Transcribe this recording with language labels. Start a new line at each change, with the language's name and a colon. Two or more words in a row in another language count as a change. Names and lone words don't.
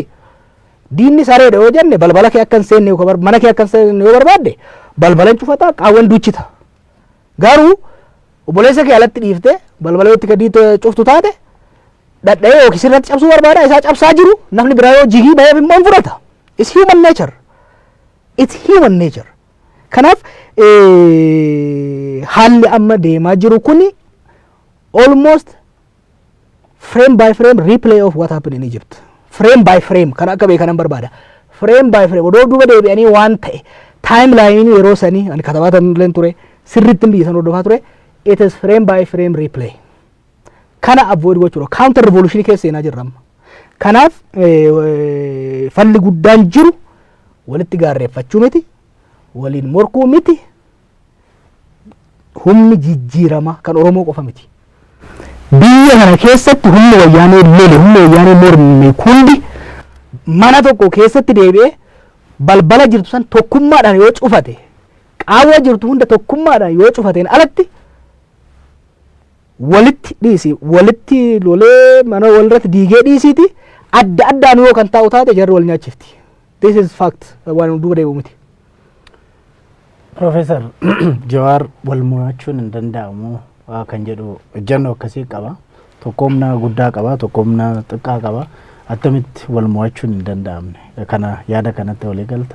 Oromo: Diinni sareedha yoo jenne balbala kee akka hin seenne mana kee akka hin seenne yoo barbaadde balbala hin cufataa qaawwan duuchita. Garuu obboleessa kee alatti dhiifte balbala yoo itti gadi cuftu taate dhadha'ee yookiin sirratti cabsuu barbaada isaa cabsaa jiru namni biraa yoo jigii baay'ee immoo fudhata.
English: It's human nature. It's human nature.
Oromo: Kanaaf haalli amma deemaa jiru kuni
English: almost frame by frame replay of what happened in Egypt. Frame by frame
Oromo: kan akka beekanan barbaada.
English: Frame by frame
Oromo: odoo duuba deebi'anii waan ta'e timeline yeroo sanii ani katabaatan leen ture sirriitti biyya san hordofaa ture
English: it is frame by frame replay.
Oromo: Kana avoid gochuudha
English: counter revolution
Oromo: keessa seenaa jirra amma. Kanaaf falli guddaan jiru walitti gaarreeffachuu miti waliin morkuu miti humni jijjiirama kan Oromoo qofa miti. Biyya kana keessatti humni wayyaanee lole humni wayyaanee morme kundi mana tokko keessatti deebi'ee balbala jirtu san tokkummaadhaan yoo cufate qaawwa jirtu hunda tokkummaadhaan yoo cufateen alatti walitti dhiisi walitti lolee mana walirratti diigee dhiisiiti adda addaan yoo kan taa'u taate jarri wal nyaachifti.
English: This is fact
Oromo: waan duuba deebi'u miti. Profeesar Jawaar wal mo'achuun hin danda'amu kan jedhu ejjennoo akkasii qaba. Tokkummaa guddaa qaba, tokkummaa xiqqaa qaba. Attamitti wal mo'achuun hin danda'amne. Kana yaada kanatti walii galta.